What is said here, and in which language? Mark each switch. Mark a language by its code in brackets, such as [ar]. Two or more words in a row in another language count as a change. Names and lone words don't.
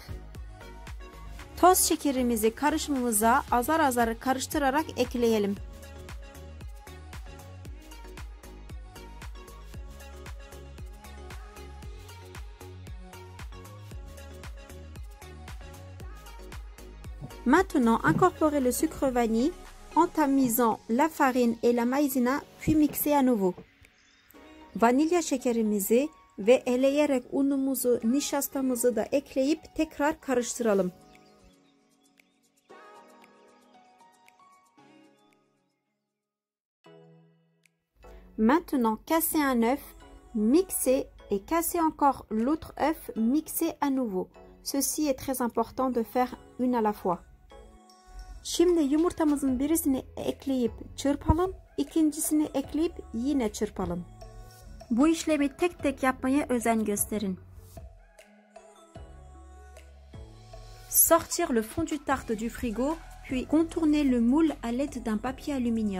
[tr] Toz şekerimizi karışımımıza azar azar karıştırarak ekleyelim. [fr] Maintenant, incorporez le sucre vanille en tamisant la farine et la maïzena puis mixez à nouveau. [tr] Vanilya şekerimizi ve eleyerek unumuzu, nişastamızı da ekleyip tekrar karıştıralım. [fr] Maintenant, cassez un œuf, mixez et cassez encore l'autre œuf, mixez à nouveau. Ceci est très important de faire une à la fois. [tr] Şimdi yumurtamızın birisini ekleyip çırpalım, ikincisini ekleyip yine çırpalım. Bu işlemi tek tek yapmaya özen gösterin. [fr] Sortir le fond du tarte du frigo, puis contourner le moule à l'aide d'un papier aluminium.